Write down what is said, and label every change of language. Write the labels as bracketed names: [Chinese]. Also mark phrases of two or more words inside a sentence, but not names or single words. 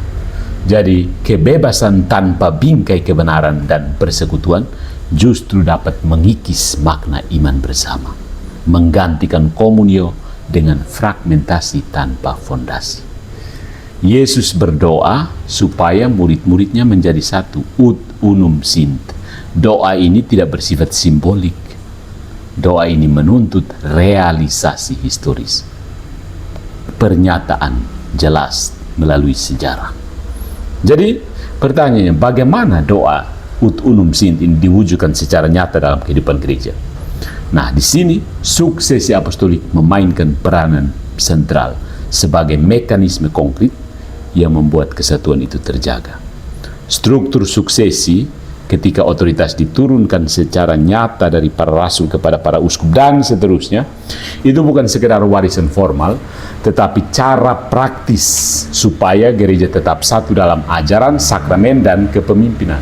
[Indonesian] Jadi kebebasan tanpa bingkai kebenaran dan persekutuan justru dapat mengikis makna iman bersama, menggantikan komunio dengan fragmentasi tanpa fondasi. Yesus berdoa supaya murid-muridnya menjadi satu, [Latin] ut unum sint. [Indonesian] Doa ini tidak bersifat simbolik. Doa ini menuntut realisasi historis, pernyataan jelas melalui sejarah. Jadi pertanyaannya, bagaimana doa [Latin] ut unum sint [Indonesian] ini diwujudkan secara nyata dalam kehidupan gereja? Nah, di sini suksesi apostolik memainkan peranan sentral sebagai mekanisme konkret yang membuat kesatuan itu terjaga. Struktur suksesi ketika otoritas diturunkan secara nyata dari para rasul kepada para uskup dan seterusnya, itu bukan sekedar warisan formal, tetapi cara praktis supaya gereja tetap satu dalam ajaran, sakramen, dan kepemimpinan.